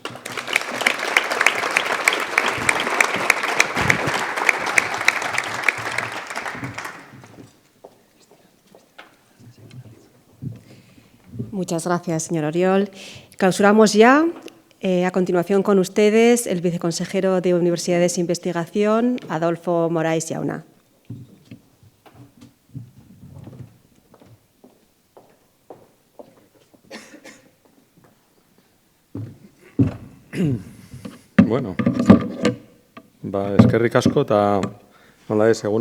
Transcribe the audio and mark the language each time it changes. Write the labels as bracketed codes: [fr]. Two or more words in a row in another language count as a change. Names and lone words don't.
[es] Muchas gracias, señor Oriol. Clausuramos ya. A continuación, con ustedes, el viceconsejero de Universidades e Investigación, Adolfo Morais Llauna. [eu] Bueno, eskerrik asko eta nola ez, egun